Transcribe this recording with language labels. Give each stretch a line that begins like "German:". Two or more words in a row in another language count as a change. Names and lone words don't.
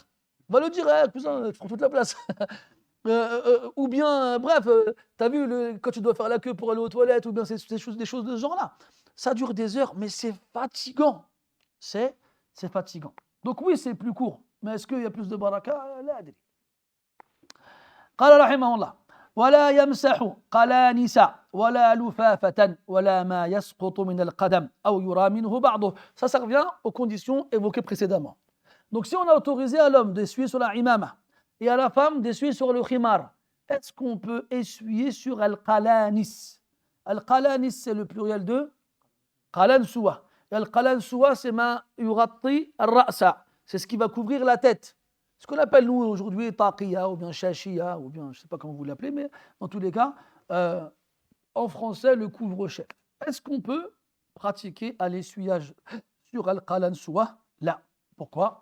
French: Va le dire, cousin, tu prends toute la place. Ou bien, bref, tu as vu quand tu dois faire la queue pour aller aux toilettes, ou bien des choses de ce genre-là. Ça dure des heures, mais c'est fatigant. C'est fatigant. Donc oui, c'est plus court. Mais est-ce qu'il y a plus de baraka?
Arabic: لا أدري. قال رحمه الله ولا يمسح قلانس ولا لفافة ولا ما يسقط من القدم أو يرى منه بعضه.
French: Ça revient aux conditions évoquées précédemment. Donc si on a autorisé à l'homme d'essuyer sur la imama et à la femme d'essuyer sur le khimar, est-ce qu'on peut essuyer sur al-qalanis? Al-qalanis, c'est le pluriel de qalansuwa. Et al-qalansuwa, c'est
Arabic: ما يغطي الرأس.
French: C'est ce qui va couvrir la tête. Ce qu'on appelle nous aujourd'hui taqiya ou bien shashia, ou bien je ne sais pas comment vous l'appelez, mais dans tous les cas, en français, le couvre-chef. Est-ce qu'on peut pratiquer à l'essuyage sur al-qalansuwa? Là. Pourquoi?